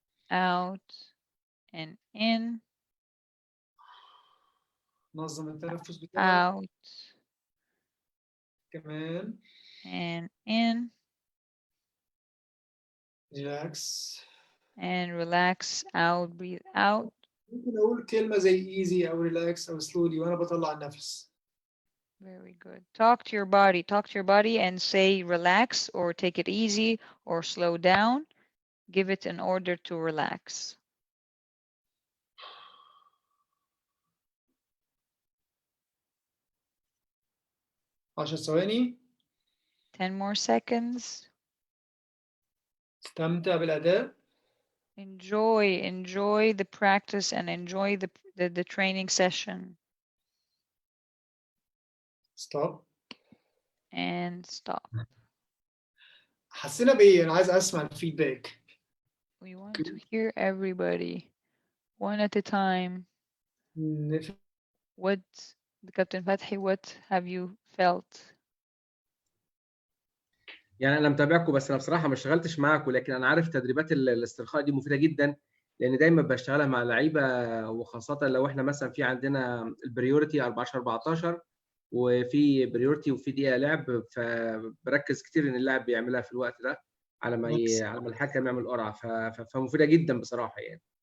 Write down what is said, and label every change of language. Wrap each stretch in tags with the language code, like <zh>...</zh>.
<en>Out and in.</en> <ar>نظم التنفس بتاعك.</ar> <en>Out.</en> <ar>كمان.</ar> <en>And in. Relax. And relax out, breathe out.</en> <ar>ممكن أقول كلمة زي</ar> <en>easy</en> <ar>أو</ar> <en>relax</en> <ar>أو</ar> <en>slowly</en> <ar>وأنا بطلع النفس.</ar> <en>Very good. Talk to your body and say relax or take it easy or slow down. Give it an order to relax.</en> <ar>عشر ثواني.</ar> <en>10 more seconds.</en> <ar>استمتع بالأداء.</ar> <en>Enjoy the practice and enjoy the training session. Stop. And stop.</en> <ar>حسينا بإيه؟ أنا عايز أسمع الفيدباك.</ar> <en>We want to hear everybody, one at a time. What, Captain Fathy, what have you felt?</en> <ar>يعني انا متابعكم، بس انا بصراحه ما اشتغلتش معاكم، لكن انا عارف تدريبات الاسترخاء دي مفيده جدا، لان دايما بشتغلها مع لعيبه، وخاصه لو احنا مثلا في عندنا البريورتي 14 وفي بريورتي وفي دقيقه لعب، فبركز كتير ان اللاعب بيعملها في الوقت ده على ما الحكم يعمل قرعه، فمفيده جدا بصراحه يعني.</ar>